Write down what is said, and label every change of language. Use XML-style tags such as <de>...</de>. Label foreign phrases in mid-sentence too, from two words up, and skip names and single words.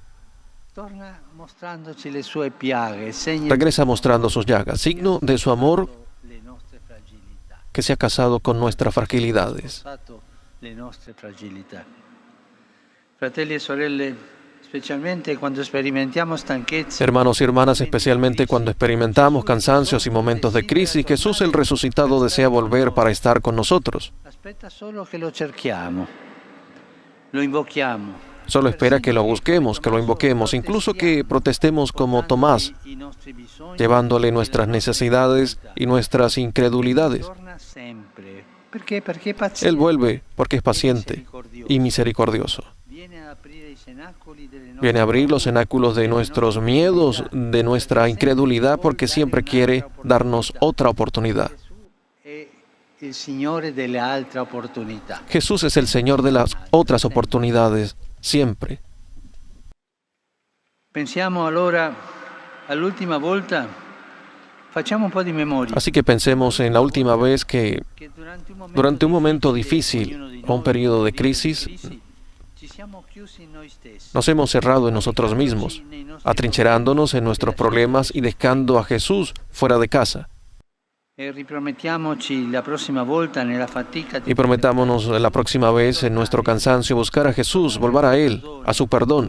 <es>Regresa mostrando sus llagas, signo de su amor que se ha casado con nuestras fragilidades. Hermanos y hermanas, especialmente cuando experimentamos cansancios y momentos de crisis, Jesús el resucitado desea volver para estar con nosotros.</es> <it>Aspetta solo che lo cerchiamo, lo invochiamo.</it> <es>Solo espera que lo busquemos, que lo invoquemos, incluso que protestemos como Tomás, llevándole nuestras necesidades y nuestras incredulidades. Él vuelve porque es paciente y misericordioso. Viene a abrir los cenáculos de nuestros miedos, de nuestra incredulidad, porque siempre quiere darnos otra oportunidad. Jesús es el Señor de las otras oportunidades, siempre.</es> <it>Pensiamo allora all'ultima volta, facciamo un po' di memoria.</it> <es>Así que pensemos en la última vez que durante un momento difícil o un periodo de crisis nos hemos cerrado en nosotros mismos, atrincherándonos en nuestros problemas y dejando a Jesús fuera de casa. Y prometámonos la próxima vez en nuestro cansancio buscar a Jesús, volver a Él, a su perdón.</es>